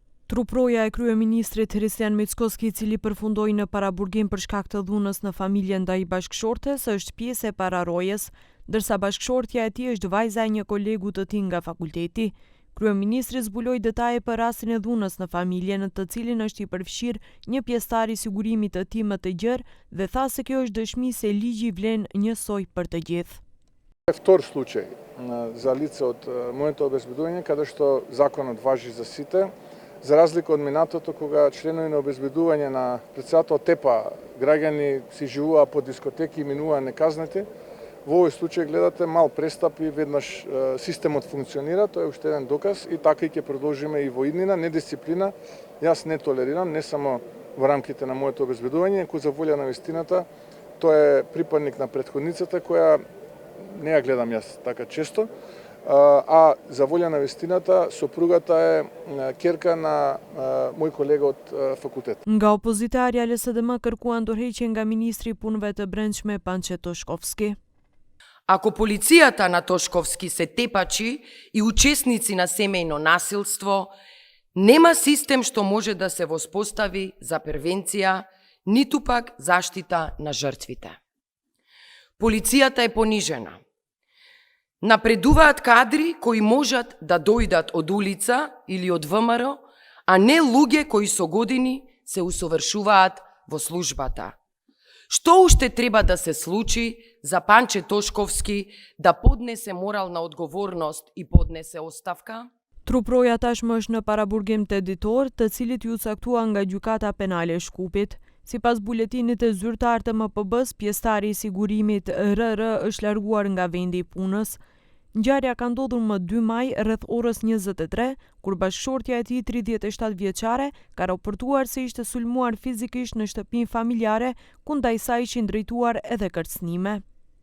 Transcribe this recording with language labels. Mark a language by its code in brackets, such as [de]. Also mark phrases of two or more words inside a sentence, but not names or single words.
[sq] Truproja e kryeministrit Hristijan Mickoski, i cili përfundoi në paraburgim për shkak të dhunës në familjen ndaj bashkëshortes, është pjesë e pararojës, ndërsa bashkëshortja e tij është vajza e një kolegu të tij nga fakulteti. Kryeministri zbuloi detaje për rastin e dhunës në familje, në të cilin është i përfshirë një pjesëtar i sigurimit të tij më të gjerë dhe tha se kjo është dëshmi se ligji vlen njësoj për të gjithë. [mk] Втор случај за лице од моето обезбедување, каде што законот важи за сите, за разлика од минатото кога членови на обезбедување на председател ТЕПА граѓани си живуваа по дискотеки и минуваа неказнети. Во овој случај гледате мал престап и веднаш системот функционира, тоа е уште еден доказ и така и ќе продолжиме и во иднина. Недисциплина јас не толерирам, не само во рамките на моето обезбедување, кој за волја на вистината, тоа е припадник на претходницата која не ја гледам јас така често, а за волја на вистината сопругата е керка на мој колега од факултет. [sq] Nga opozitarja LSDM kërkuan dorëheqje nga ministri i punëve të brendshme Pançe Toshkovski. [mk] Ако полицијата на Тошковски се тепачи и учесници на семејно насилство, нема систем што може да се воспостави за превенција, ниту пак заштита на жртвите. Полицијата е понижена. Напредуваат кадри кои можат да дојдат од улица или од ВМРО, а не луѓе кои со години се усовршуваат во службата. Што уште треба да се случи за Панче Тошковски да поднесе морална одговорност и поднесе оставка? [sq] Truproja tashmë është në paraburgim të ditor, të cilit ju caktua nga gjykata penale e Shkupit. Sipas buletinit të zyrtar të MPB-s, pjesëtari i sigurimit RR është larguar nga vendi i punës. Ngjarja ka ndodhur më 2 maj rreth orës 23, kur bashkëshortja e tij 37 vjeçare ka raportuar se ishte sulmuar fizikisht në shtëpinë familjare, ku ndaj saj ishin drejtuar edhe kërcënime.